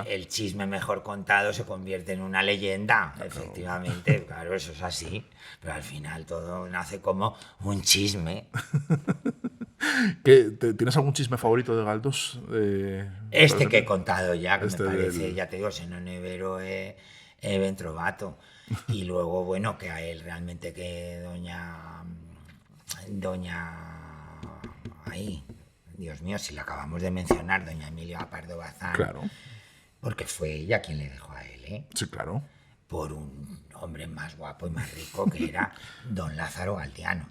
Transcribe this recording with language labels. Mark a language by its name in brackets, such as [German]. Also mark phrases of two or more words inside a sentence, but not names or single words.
[Spanish] El chisme mejor contado se convierte en una leyenda, efectivamente. Claro, eso es así. Pero al final todo nace como un chisme. ¿Tienes algún chisme favorito de Galdós? Que he contado ya, que me parece, ya te digo, [Italian] se non è vero ben trovato. [Spanish] Y luego, bueno, que a él realmente que doña ahí, Dios mío, si la acabamos de mencionar, doña Emilia Pardo Bazán. Claro. Porque fue ella quien le dejó a él, ¿eh? Sí, claro. Por un hombre más guapo y más rico que era don Lázaro Galdiano.